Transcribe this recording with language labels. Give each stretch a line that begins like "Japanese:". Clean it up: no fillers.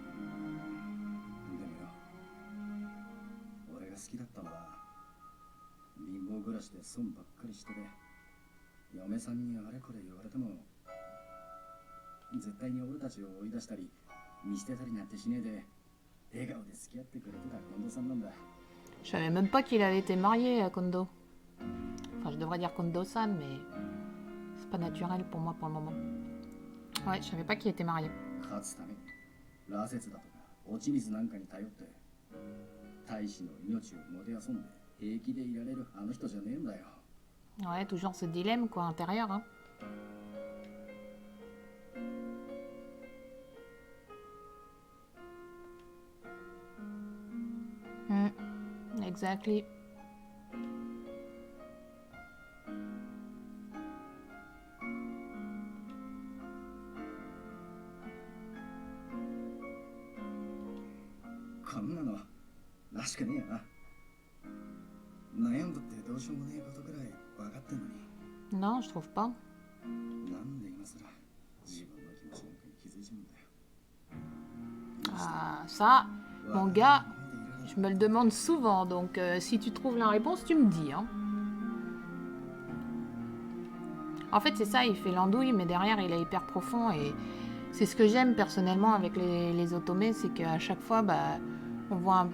Japanese: でもよ、俺が好きだったのは貧乏暮らしで損ばっかりしてて、嫁さんにあれこれ言われても絶対に俺たちを追い出したり見捨てたりなんてしねえで笑顔で付き合ってくれてた近藤さんなんだ。
French: Je savais même pas qu'il avait été marié à Kondo. Enfin, je devrais dire Kondo-san, mais c'est pas naturel pour moi pour le moment. Ouais, je savais pas qu'il était marié.
Japanese: 勝つために羅刹だとか落ち水なんかに頼って大使の命をもてあそんで平気でいられるあの人じゃねえんだよ。
French: Ouais, toujours ce dilemme, quoi, intérieur, hein.
English: Exactly.
Japanese: こんなのらしくねえよな。悩んだってどうしようもねえことくらい分かってんのに、
French: Non, je trouve pas.
Japanese: なんで今さら自分の気持ちなんかに気づいちまうんだよ。
French: Ah, ça, mon gars, je me le demande souvent, donc si tu trouves la réponse, tu me dis, hein. En fait, c'est ça, il fait l'andouille, mais derrière, il est hyper profond, et c'est ce que j'aime personnellement avec les Otome, c'est qu'à chaque fois, bah, on voit...